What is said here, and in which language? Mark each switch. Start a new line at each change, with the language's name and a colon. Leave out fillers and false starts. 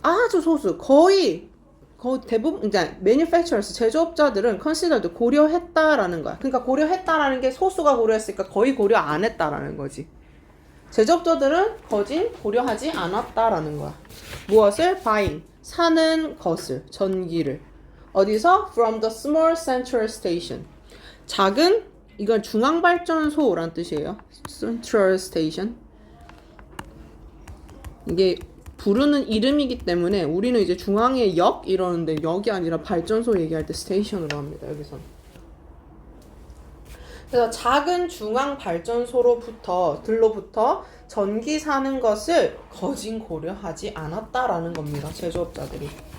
Korean: 아주 소수, 거의 대부분 이제 manufacturers 제조업자들은 considered 고려했다라는 거야. 그러니까 고려했다라는 게 소수가 고려했으니까 거의 고려 안 했다라는 거지. 제조업자들은 거진 고려하지 않았다라는 거야. 무엇을? buying 사는 것을 전기를 어디서?
English: from the small central station
Korean: 작은 이건 중앙발전소란 뜻이에요. central station 이게 부르는 이름이기 때문에 우리는 이제 중앙의 역 이러는데 역이 아니라 발전소 얘기할 때 스테이션으로 합니다. 여기서는. 그래서 작은 중앙 발전소로부터 전기 사는 것을 거진 고려하지 않았다라는 겁니다. 제조업자들이.